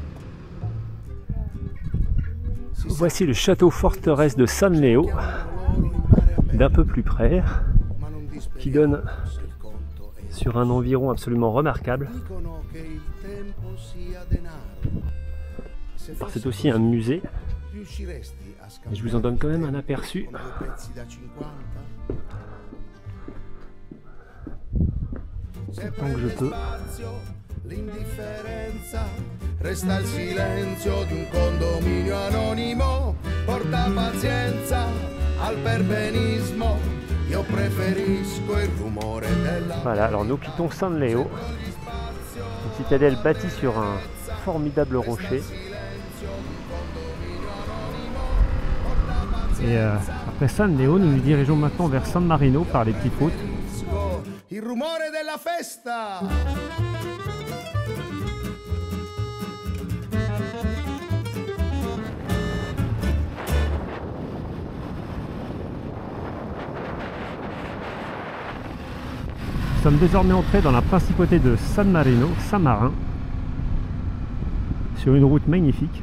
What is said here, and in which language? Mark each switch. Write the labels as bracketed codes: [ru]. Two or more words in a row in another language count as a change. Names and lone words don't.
[fr] Voici le château forteresse de San Leo, d'un peu plus près, qui donne sur un environ absolument remarquable. Alors, c'est aussi un musée, mais je vous en donne quand même un aperçu. Autant que je peux. [it] Resta il silenzio di un condominio anonimo, porta pazienza al perbenismo, io preferisco il rumore della... [fr] Voilà, alors nous quittons San Leo, une citadelle bâtie sur un formidable rocher. Et après San Leo, nous nous dirigeons maintenant vers San Marino par les petites routes. [it] Il rumore della festa. [fr] Nous sommes désormais entrés dans la principauté de San Marino, Saint-Marin, sur une route magnifique.